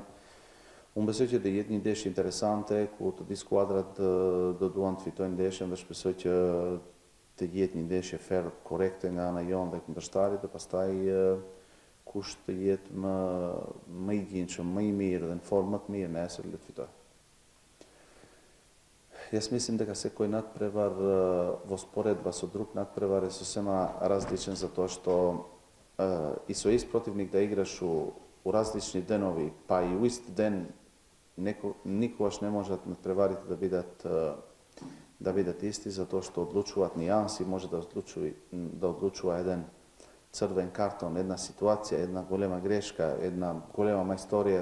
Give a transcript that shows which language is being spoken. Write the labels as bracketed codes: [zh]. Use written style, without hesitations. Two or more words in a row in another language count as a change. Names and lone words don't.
[sq] Unë besoj që do jetë një ndeshje interesante ku të dy skuadrat do duan të fitojnë ndeshjen dhe shpresoj që të jetë një ndeshje fair, korrekte nga ana jonë dhe kundërshtarit dhe pastaj kush të jetë më i ginjshëm, më i mirë dhe në formë më të mirë nesër le të fitojë. [mk] Јас мислам дека секој надпревар во споредба со друг надпревар е сосема различен затоа што и со ист противник да играш у различни денови, па и у ист ден никогаш не можат надпреварите да бидат исти затоа што одлучуваат нијанси, може да одлучува еден црвен картон, една ситуација, една голема грешка, една голема мајсторија.